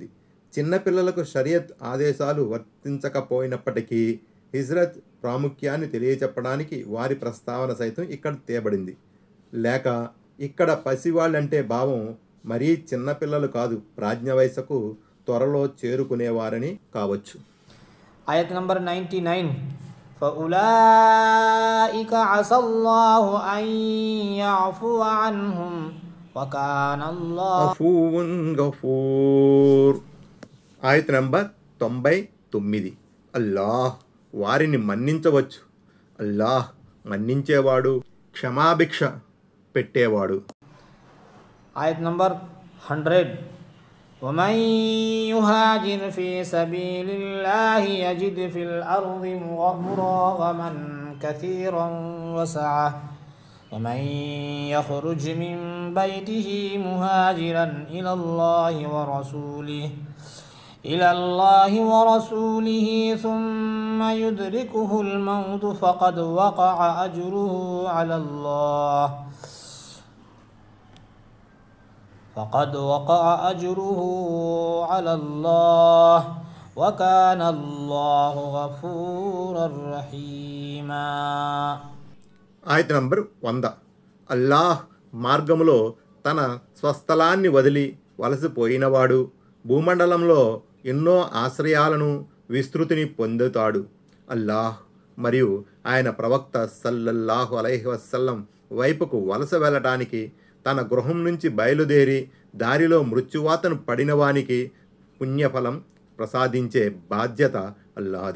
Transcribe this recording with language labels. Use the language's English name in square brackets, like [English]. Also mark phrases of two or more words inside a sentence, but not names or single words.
[Telugu] చిన్నపిల్లలకు షరియత్ ఆదేశాలు వర్తించకపోయినప్పటికీ హిజ్రత్ ప్రాముఖ్యాన్ని తెలియచెప్పడానికి వారి ప్రస్తావన సైతం ఇక్కడ తేబడింది. లేక ఇక్కడ పసివాళ్ళంటే భావం మరీ చిన్నపిల్లలు కాదు, ప్రాజ్ఞ వయసుకు త్వరలో చేరుకునేవారని కావచ్చు. ఆయత్ నంబర్ 99 [Arabic] فأولئك عسى الله أن يعفو عنهم وكان الله غفون غفور. [Telugu] ఆయత్ నంబర్ 99. అల్లాహ్ వారిని మన్నించవచ్చు. అల్లాహ్ మన్నించేవాడు, క్షమాభిక్ష పెట్టేవాడు. ఆయత్ నంబర్ 100 [Arabic] ومن يهاجر في سبيل الله يجد في الأرض مراغما كثيرا وسعة ومن يخرج من بيته مهاجرا إلى الله ورسوله ثم يدركه الموت فقد وقع أجره على الله وكان الله غفورا رحيما. [Telugu] ఆయత్ నంబర్ 100. అల్లాహ్ మార్గములో తన స్వస్థలాన్ని వదిలి వలసిపోయినవాడు భూమండలంలో ఎన్నో ఆశ్రయాలను, విస్తృతిని పొందుతాడు. అల్లాహ్ మరియు ఆయన ప్రవక్త [Arabic] صلى الله عليه وسلم [Telugu] వైపుకు వలస వెళ్ళటానికి తన గృహం నుంచి బయలుదేరి దారిలో మృత్యువాతను పడినవానికి పుణ్యఫలం ప్రసాదించే బాధ్యత అల్లాహది.